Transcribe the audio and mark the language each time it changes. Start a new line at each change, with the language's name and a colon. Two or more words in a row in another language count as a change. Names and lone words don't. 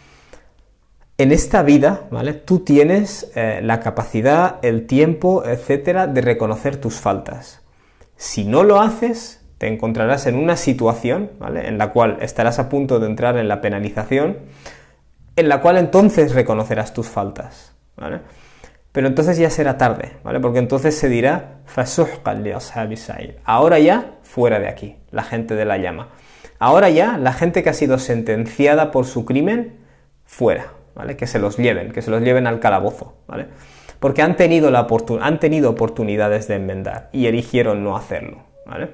Spanish: En esta vida, ¿vale?, tú tienes la capacidad, el tiempo, etcétera, de reconocer tus faltas. Si no lo haces, te encontrarás en una situación, ¿vale?, en la cual estarás a punto de entrar en la penalización, en la cual entonces reconocerás tus faltas, ¿vale? Pero entonces ya será tarde, ¿vale? Porque entonces se dirá
Arabic: فَسُحْقًا لِأَصْحَابِ السَّعِيرِ.
Spanish: Ahora ya, fuera de aquí, la gente de la llama. Ahora ya, la gente que ha sido sentenciada por su crimen, fuera, ¿vale? Que se los lleven al calabozo, ¿vale? Porque han tenido oportunidades de enmendar y eligieron no hacerlo, ¿vale?